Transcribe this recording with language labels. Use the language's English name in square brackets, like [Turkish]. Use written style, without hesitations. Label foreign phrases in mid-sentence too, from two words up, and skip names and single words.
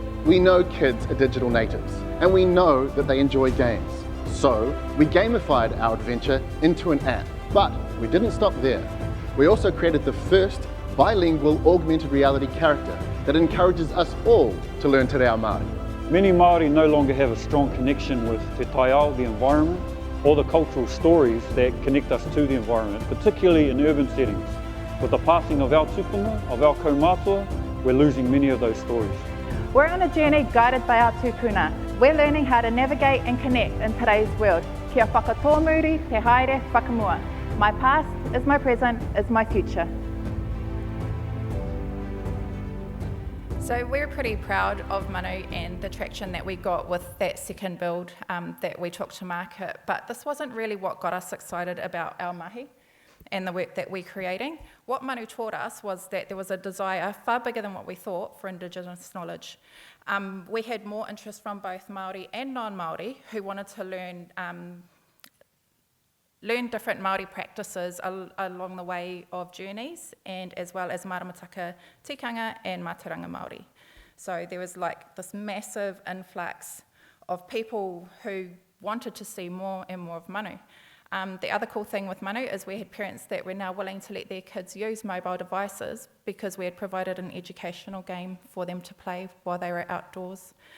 [English] We know kids are digital natives, and we know that they enjoy games. So we gamified our adventure into an app. But we didn't stop there. We also created the first bilingual augmented reality character that encourages us all to learn [Māori] te reo Māori. [English] Many Māori no longer have a strong connection with [Māori] te taiao, [English] the environment, or the cultural stories that connect us to the environment, particularly in urban settings. With the passing of our tupuna, of our kaumātua, we're losing many of those stories. We're on a journey guided by our tupuna. We're learning how to navigate and connect in today's world. [Māori] Kia whakatōmuri, te haere, whakamua. [English] My past is my present, is my future. So we're pretty proud of manu and the traction that we got with that second build that we took to market, but this wasn't really what got us excited about our mahi and the work that we're creating. What manu taught us was that there was a desire far bigger than what we thought for Indigenous knowledge. We had more interest from both Māori and non-Māori who wanted to learn different Māori practices along the way of journeys, and as well as [Māori] maramataka tikanga [English] and [Māori] mātauranga Māori. [English] So there was like this massive influx of people who wanted to see more and more of manu. The other cool thing with manu is we had parents that were now willing to let their kids use mobile devices because we had provided an educational game for them to play while they were outdoors.